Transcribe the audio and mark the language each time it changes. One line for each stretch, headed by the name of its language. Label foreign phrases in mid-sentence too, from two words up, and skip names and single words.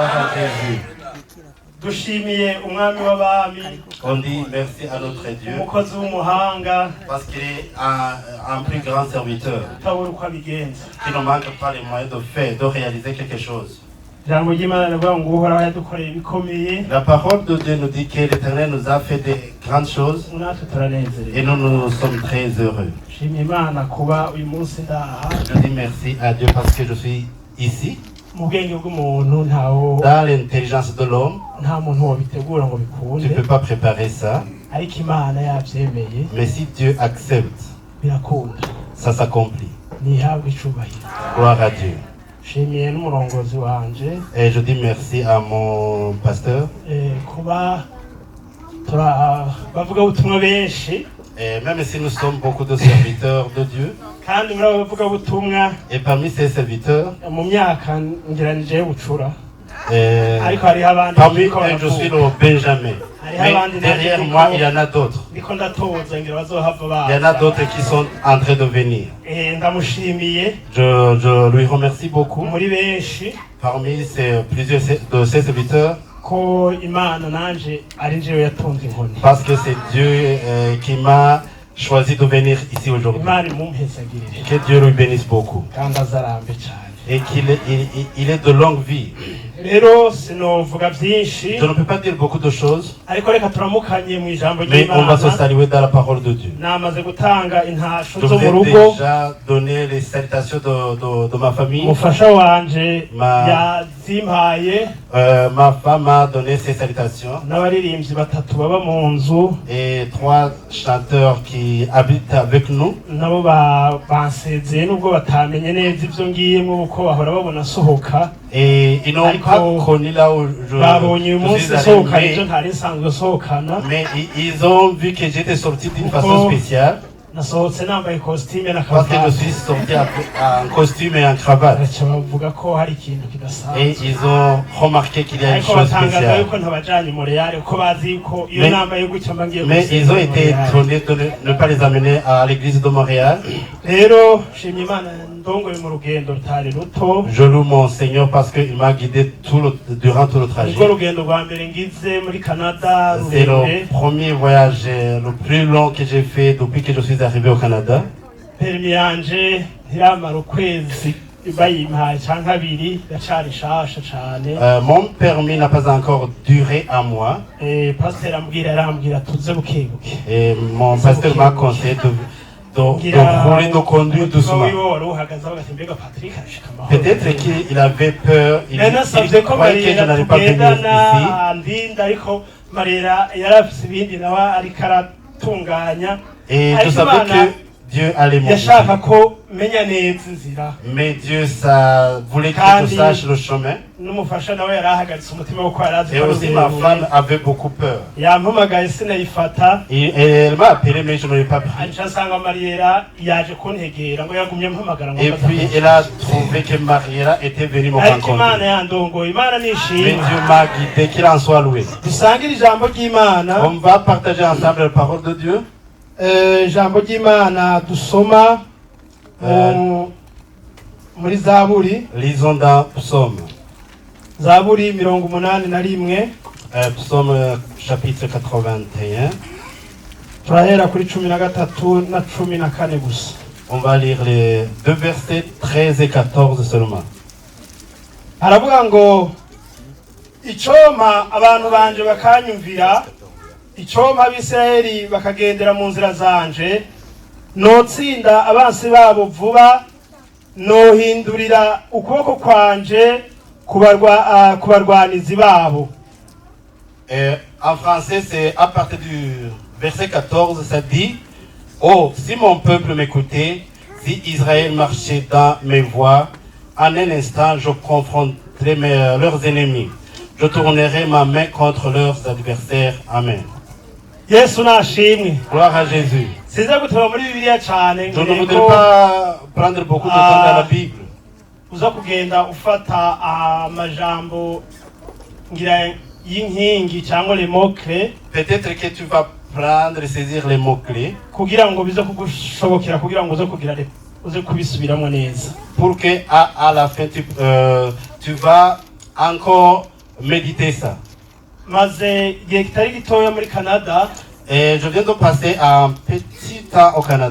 Rundi: Dushimiye umwami w'abami.
French: On dit merci à notre Dieu
Rundi: umukozi w'umuhanga
French: parce qu'il est un plus grand serviteur
Rundi: utabura uko abigenza.
French: qui ne manque pas les moyens de faire, de réaliser quelque chose.
Rundi: Ijambo ry'Imana rivuga ngo uhoraho yadukoreye ibikomeye.
French: La parole de Dieu nous dit que l'Éternel nous a fait des grandes choses
Rundi: Natwe turanezerewe.
French: et nous sommes très heureux.
Rundi: Shimye Imana kuba uyu munsi ndaha.
French: Je dis merci à Dieu parce que je suis ici.
Rundi: Mu bwenge bw'umuntu ntawo
French: Dans l'intelligence de l'homme,
Rundi: nta muntu wabitegura ngo
French: tu ne
Rundi: bikunde,
French: peux pas préparer ça,
Rundi: ariko Imana yabyemeye
French: mais si Dieu accepte,
Rundi: birakunda.
French: ça s'accomplit.
Rundi: Nihabwe icubahiro.
French: Gloire à Dieu.
Rundi: Shimiye n'umurongozi wanje
French: Et je dis merci à mon pasteur.
Rundi: kuba bavuga ubutumwa benshi.
French: Et même si nous sommes beaucoup de serviteurs de Dieu,
Rundi: Kandi muri abo bavuga ubutumwa
French: et parmi ces serviteurs,
Rundi: mu myaka ngeranije y'ubucura, ariko
French: parmi
Rundi: hariho abandi
French: eux, je suis le Benjamin. Mais derrière moi, il y en a d'autres.
Rundi: ndiko ndatoza ngira bazohava baza.
French: Il y en a d'autres qui sont en train de venir.
Rundi: Ndamushimiye
French: Je lui remercie beaucoup.
Rundi: muri benshi
French: Parmi plusieurs de ces serviteurs,
Rundi: ko Imana nanje ari jewe yatonze inkoni.
French: parce que c'est Dieu qui m'a choisi de venir ici aujourd'hui.
Rundi: Imana imumpesagirire
French: Que Dieu lui bénisse beaucoup.
Rundi: kandi azarambe cyane.
French: Et qu'il est de longue vie.
Rundi: Rero sinovuga byinshi,
French: Je ne peux pas dire beaucoup de choses,
Rundi: ariko reka turamukanye mu ijambo
French: mais on va se
Rundi: ry'Imana.
French: saluer dans la parore de Dieu.
Rundi: Namaze gutanga intasho
French: Je
Rundi: zo
French: vous
Rundi: mu
French: ai
Rundi: rugo.
French: déjà donné les salutations de ma famille.
Rundi: Umufasha wanje
French: Ma-
Rundi: yazimpaye
French: Ma femme m'a donné ses salutations.
Rundi: n'abaririmbyi batatu baba mu nzu
French: Et 3 chanteurs qui habitent avec nous.
Rundi: nabo bansezeye nubwo batamenye neza ibyo ngiyemo uko bahora babona asohoka.
French: Et ils n'ont
Rundi: Ariko
French: pas connu là où je
Rundi: babonye uyu munsi
French: suis
Rundi: asohokana
French: allé,
Rundi: ibyo ntari nsanzwe asohokana.
French: mais ils ont vu que j'étais sorti d'une Pourquoi? façon spéciale.
Rundi: Nasohotse nambaye costume na
French: Parce que je
Rundi: cravate.
French: suis sorti en costume et en cravate.
Rundi: Baraca bavuga ko hari ikintu
French: Et
Rundi: kidasanzwe.
French: ils ont remarqué qu'il y a une
Rundi: Ariko
French: chose
Rundi: batangaza
French: spéciale.
Rundi: yuko ntabajanye i Montreal kuko bazi ko iyo
French: Mais-
Rundi: nambaye gutya mba ngiye
French: Mais ils ont été
Rundi: Montreal.
French: étonnés de ne pas les amener à l'église de Montréal.
Rundi: Rero shimye Imana ndongoye mu rugendo rutari ruto.
French: Je loue mon Seigneur parce qu'il m'a guidé durant tout le trajet.
Rundi: Ubwo rugendo rwa mbere ngize muri Canada
French: C'est
Rundi: rurerure.
French: le premier voyage le plus long que j'ai fait depuis que je suis arrivé au Canada.
Rundi: Permi yanje ntiramara ukwezi bayimpaye canke abiri yacari nshasha cane.
French: Mon permis n'a pas encore duré un mois.
Rundi: Pasiteri arambwira tuze bukebuke.
French: Et mon pasteur m'a conseillé de rouler, de conduire doucement. Peut-être qu'il avait peur, il croyait que je n'allais pas venir ici. Et je savais que Dieu allait m'en
Rundi: yashaka ko menya neza inzira.
French: Mais Dieu ça voulait que je sache le chemin.
Rundi: N'umufasha nawe yarahagaritse umutima wo kwarazi.
French: Et aussi ma femme avait beaucoup peur.
Rundi: Yampamagaye sinayifata.
French: Et elle m'a appelé mais je ne l'ai pas pris.
Rundi: Aca nsanga Mariera yaje kuntegera ngo yagumye mpamagara ngo.
French: Et puis elle a trouvé que Mariera était venue me rencontrer.
Rundi: Imana yandongoye, Imana nishimwe.
French: Mais Dieu m'a guidé, qu'il en soit loué.
Rundi: Dusangire ijambo ry'Imana.
French: On va partager ensemble la parole de Dieu.
Rundi: Ijambo ry'Imana dusoma muri Zaburi.
French: Lisons dans Psaume.
Rundi: Zaburi 81.
French: Psaume chapitre 81.
Rundi: Turahera kuri 13 na 14 gusa.
French: On va lire les deux versets 13 et 14 seulement.
Rundi: Haravuga ngo icoma abantu banje bakanyumvira, icoma abisirayeli bakagendera mu nzira zanje, notsinda abansi babo vuba, nohindurira ukuboko kwanje kubarwanizi babo.
French: En français, c'est à partir du verset 14, ça dit: Oh, si mon peuple m'écoutait, si Israël marchait dans mes voies, en un instant, je confronterai leurs ennemis. Je tournerai ma main contre leurs adversaires. Amen.
Rundi: Yesu nashimwe.
French: Gloire à Jésus.
Rundi: Siza guteba muri Bibiliya cyane.
French: Je ne voudrais pas prendre beaucoup de temps dans la Bible.
Rundi: Uza kugenda ufata amajambo ngira y'inkingi cyangwa
French: les mots-clés. Peut-être que tu vas prendre et saisir les mots-clés.
Rundi: Kugira ngo bize kugushobokera kugira ngo uze kugira uze kubisubiramo neza.
French: Pour que à la fin tu vas encore méditer ça.
Rundi: Maze igihe kitari gitoya muri Canada.
French: Et je viens de passer un petit temps au Canada.